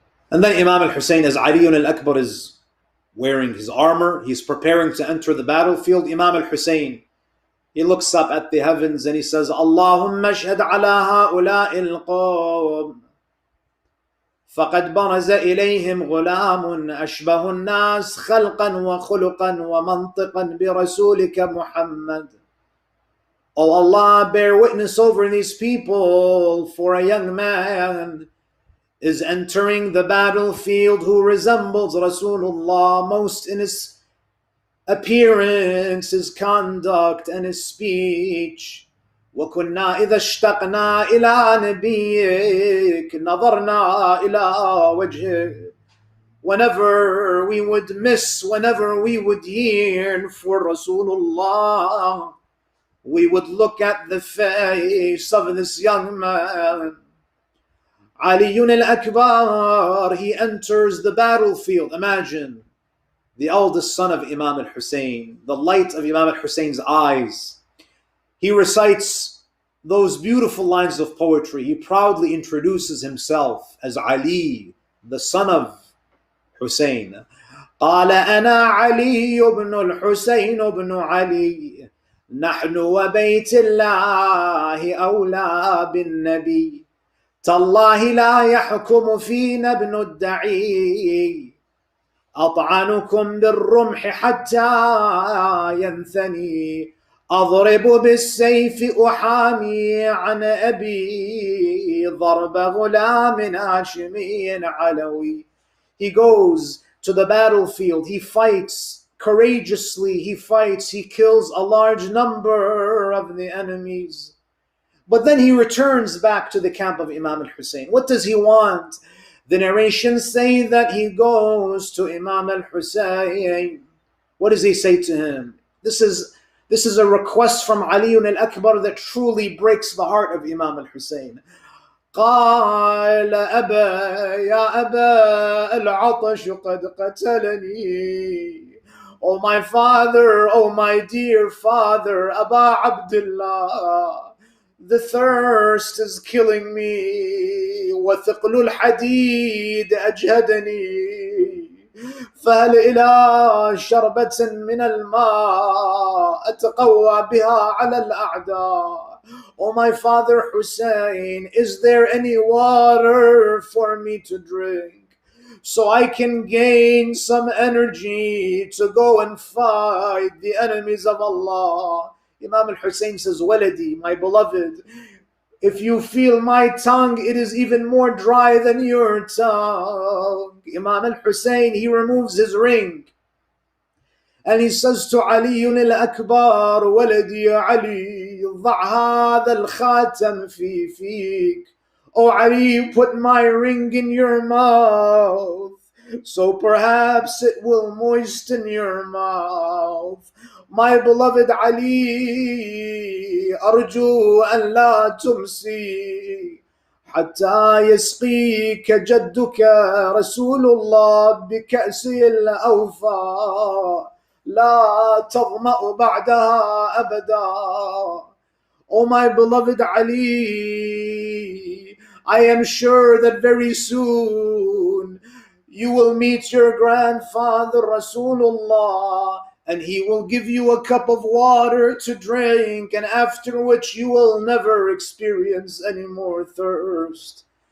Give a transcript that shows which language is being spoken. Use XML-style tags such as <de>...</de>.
<en>And then Imam al-Hussein, as Ali al-Akbar is wearing his armor, he's preparing to enter the battlefield. Imam al-Hussein, he looks up at the heavens and he says,</en> <ar>Allahumma ashhad ala ha'ula'i al-qawm. فقد برز إليهم غلام أشبه الناس خلقا وخلقا ومنطقا برسولك محمد.</ar> <en>Oh Allah, bear witness over these people, for a young man is entering the battlefield who resembles Rasulullah most in his appearance, his conduct, and his speech.</en> <ar>وَكُنَّا إِذَا اشْتَقْنَا إِلَىٰ نَبِيِّكَ نَظَرْنَا إِلَىٰ وَجْهِكَ.</ar> <en>Whenever we would miss, whenever we would yearn for Rasulullah, we would look at the face of this young man. Ali al-Akbar, he enters the battlefield. Imagine the eldest son of Imam al-Hussein, the light of Imam al-Hussein's eyes. He recites those beautiful lines of poetry. He proudly introduces himself as Ali, the son of Hussein.</en> <ar>قال أنا علي بن الحسين بن علي نحن وبيت الله أولى بالنبي تالله لا يحكم فينا ابن الدعي أطعنكم بالرمح حتى ينثني أضرب بالسيف أحامي عن أبي ضرب غلام هاشمي علوي.</ar> <en>He goes to the battlefield, he fights courageously, he kills a large number of the enemies. But then he returns back to the camp of Imam al-Hussein. What does he want? The narrations say that he goes to Imam al-Hussein. What does he say to him? This is a request from Ali al-Akbar that truly breaks the heart of Imam al-Hussein.</en> <ar>قال أبا يا أبا العطش قد قتلني.</ar> <en>Oh my father, oh my dear father, Aba Abdullah, the thirst is killing me.</en> <ar>وثقل الحديد أجهدني. فهل إلى شربة من الماء أتقوى بها على الأعداء.</ar> <en>Oh my father Hussein, is there any water for me to drink so I can gain some energy to go and fight the enemies of Allah? Imam al-Hussein says, Waladi, my beloved, if you feel my tongue, it is even more dry than your tongue. Imam al-Hussein, he removes his ring and he says to Ali al-Akbar, Waladi Ali,</en> <ar>ضع هذا الخاتم في فيك.</ar> <en>Oh Ali, put my ring in your mouth, so perhaps it will moisten your mouth. My beloved Ali,</en> <ar>أرجو أن لا تمسي حتى يسقيك جدك رسول الله بكأس الأوفى لا تظمأ بعدها أبدا.</ar> <en>Oh my beloved Ali, I am sure that very soon you will meet your grandfather Rasulullah, and he will give you a cup of water to drink, and after which you will never experience any more thirst.</en>